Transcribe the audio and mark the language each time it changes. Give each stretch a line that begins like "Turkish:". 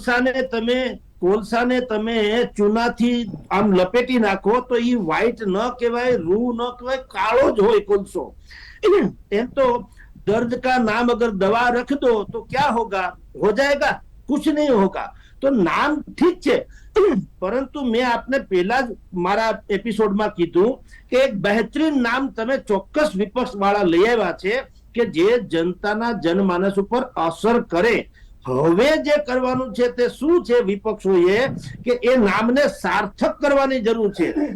Gujarati: કોલસાને તમે ચૂનાથી આમ લપેટી નાખો તો ઈ વ્હાઈટ ન કહેવાય, રૂ ન કહેવાય, કાળો જ હોય કોલસો. એમ તો
Hindi: दर्द का नाम अगर दवा रख दो तो क्या होगा, हो जाएगा, कुछ नहीं होगा.
Gujarati: तो नाम ठीक છે, પરંતુ મેં આપને પહેલા જ મારા એપિસોડમાં કીધું કે એક બહેતરીન નામ તમે ચોક્કસ વિપક્ષ વાળા લઈ આવ્યા છે કે જે જનતાના જનમાનસ ઉપર અસર કરે. હવે જે કરવાનું છે તે શું છે, વિપક્ષોએ કે એ નામને સાર્થક કરવાની જરૂર છે.